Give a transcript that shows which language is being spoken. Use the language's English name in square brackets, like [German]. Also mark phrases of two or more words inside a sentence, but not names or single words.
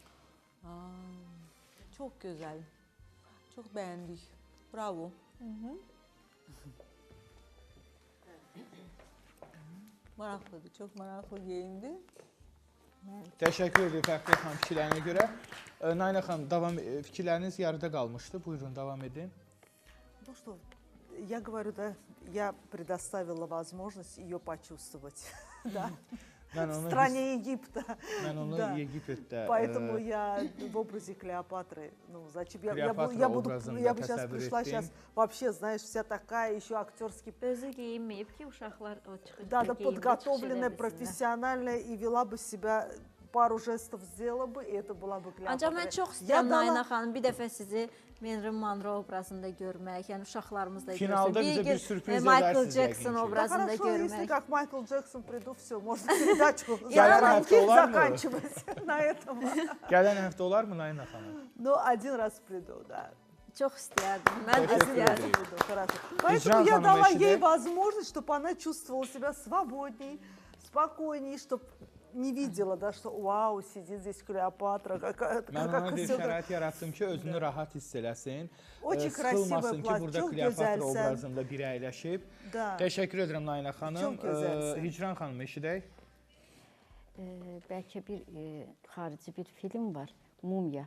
[Azerbaijani] Çox gözəl. Çox bəyəndik. Bravo. Maraqlıdır, çox maraqlı geyimdir. Təşəkkür edirəm Fəxriyə xanım fikirlərinə görə. Nainə xanım, fikirləriniz yarıda qalmışdı. Buyurun, davam edin. [Russian] То, что Я говорю, да, я предоставила возможность ее почувствовать, да, в стране Египта. [Azerbaijani] Mən onu [Russian] Да. [Azerbaijani] Egiptdə [Russian] Поэтому я в образе Клеопатры, ну, зачем? [Azerbaijani] Клеопатра [Russian] Я [Azerbaijani] образında [Russian] бы сейчас [Azerbaijani] təsəvvür [Russian] пришла, [Azerbaijani] etdim. [Russian] сейчас вообще, знаешь, вся такая, еще актерский, [Azerbaijani] Özü geyinməyib ki, uşaqlar o çıxış. [Russian] да, подготовленная, профессиональная, и вела бы себя, пару жестов сделала бы, и это была бы Клеопатра. [Azerbaijani] Ancaq mən çox [Russian] Я [Azerbaijani] istəyirəm [Russian] дала- [Azerbaijani] Nayna xanım bir dəfə sizi Marilyn Monroe obrazında görmək, yəni uşaqlarımızla Finalda görsün. bizə bir gün, sürpriz Michael edərsiniz Jackson yəqin ki. [Russian] Да [Azerbaijani] obrazında [Russian] хорошо, если [Azerbaijani] görmək. [Russian] как Майкл Джексон приду, все, можно передачу [Azerbaijani] Gələn həftə olar mı? [Russian] заканчивать на этом. [Azerbaijani] Gələn həftə olarmı Nayna xanım? [Russian] Ну, один раз приду, да. [Azerbaijani] Çox istəyərdim. Mən də Təşəkkür istəyərdim. edirik. [Russian] Приду, хорошо. [Azerbaijani] Ижран [Russian] Поэтому я [Azerbaijani] ханым [Russian] дала [Azerbaijani] eşidir. [Russian] ей возможность, чтобы она чувствовала себя свободней, спокойней, чтобы не видела, да, что вау, сидит здесь Клеопатра, какая-то, [Azerbaijani] Mən [Russian] как [Azerbaijani] ona bir [Russian] всё. [Azerbaijani] şərait yaratdım ki, özünü rahat hiss eləsin. [Russian] Очень [Azerbaijani] Sıxılmasın ki, [Russian] красивое [Azerbaijani] burada [Russian] платье, çok [Azerbaijani] Kleopatra [Turkish] güzelsen. [Azerbaijani] obrazında biri əyləşib. [Russian] Да. [Azerbaijani] Təşəkkür edirəm Nayna xanım. Çox gözəlsən. Hicran xanım eşidək. Bəlkə bir xarici bir film var, Mumya.